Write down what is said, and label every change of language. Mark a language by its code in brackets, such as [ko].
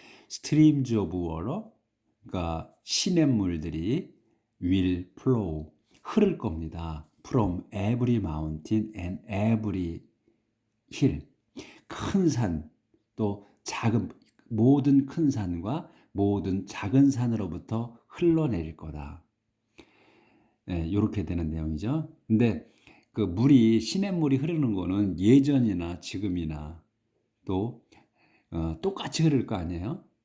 [en] streams of water, [ko] 그러니까 시냇물들이 [en] will flow, [ko] 흐를 겁니다. [en] From every mountain and every hill. [ko] 큰 산, 또 모든 큰 산과 모든 작은 산으로부터 흘러내릴 거다. 이렇게 되는 내용이죠. 근데 그 시냇물이 흐르는 거는 예전이나 지금이나 또 똑같이 흐를 거 아니에요?